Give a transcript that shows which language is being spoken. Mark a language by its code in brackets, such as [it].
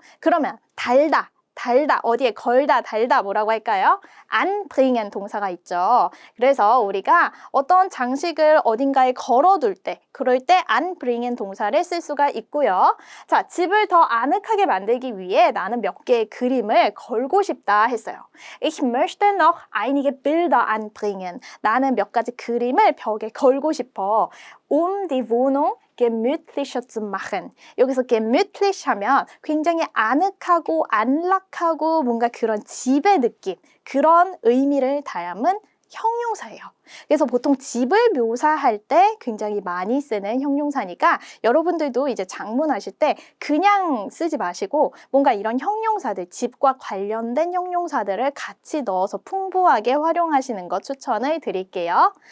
[ko] 그러면 달다, 어디에 걸다, 달다 뭐라고 할까요? anbringen 동사가 있죠. 그래서 우리가 어떤 장식을 어딘가에 걸어둘 때, 그럴 때 anbringen 동사를 쓸 수가 있고요. 자, 집을 더 아늑하게 만들기 위해 나는 몇 개의 그림을 걸고 싶다 했어요. [de] Ich möchte noch einige Bilder anbringen. [ko] 나는 몇 가지 그림을 벽에 걸고 싶어. [de] die Wohnung gemütlicher zu machen. [ko] 여기서 gemütlich 하면 굉장히 아늑하고 안락하고 뭔가 그런 집의 느낌, 그런 의미를 담은 형용사예요. 그래서 보통 집을 묘사할 때 굉장히 많이 쓰는 형용사니까 여러분들도 이제 장문하실 때 그냥 쓰지 마시고 뭔가 이런 형용사들, 집과 관련된 형용사들을 같이 넣어서 풍부하게 활용하시는 거 추천을 드릴게요.